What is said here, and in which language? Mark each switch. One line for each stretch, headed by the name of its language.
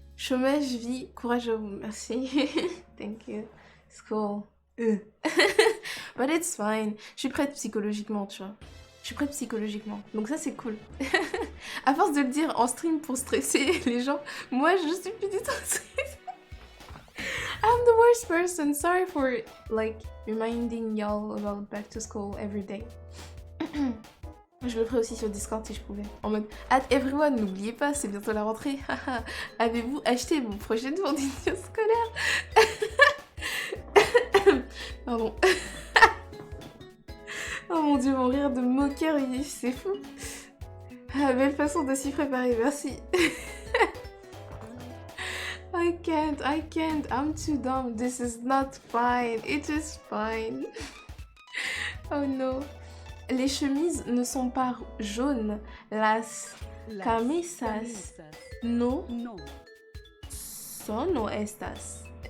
French: Chômage, vie, courage à vous, merci.
English: Thank you.
French: School. But it's fine. Je suis prête psychologiquement, tu vois. Je suis prête psychologiquement. Donc ça, c'est cool. À force de le dire en stream pour stresser les gens, moi, je suis plus du tout stressée.
English: I'm the worst person. Sorry for, like, reminding y'all about back to school every day.
French: Je le ferai aussi sur Discord si je pouvais. En mode, at everyone, n'oubliez pas, c'est bientôt la rentrée. Avez-vous acheté vos prochaines fournitures scolaires? Pardon. Oh mon dieu, mon rire de moqueur, c'est fou. Ah, belle façon de s'y préparer, merci.
English: I can't, I'm too dumb. This is not fine, it is fine. Oh no.
French: Les chemises ne sont pas jaunes.
Spanish: Las camisas no son o estas.